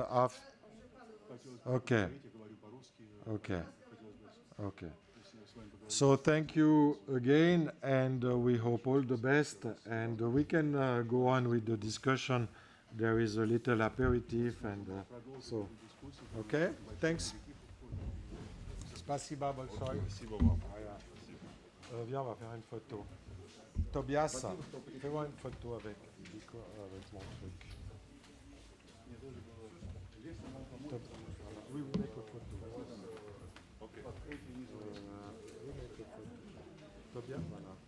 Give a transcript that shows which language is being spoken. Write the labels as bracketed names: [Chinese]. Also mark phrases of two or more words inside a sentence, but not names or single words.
[English] Okay. Okay. Okay. So thank you again, and we hope all the best. And we can go on with the discussion. There is a little aperitif, and so. Okay. Thanks. [Russian] Спасибо большое. Спасибо вам. [French] Viens, on va faire une photo. Tobias, fais-moi une photo avec mon truc. Oui, [English] we make a photo. Okay. We make a photo. Tobias, voilà.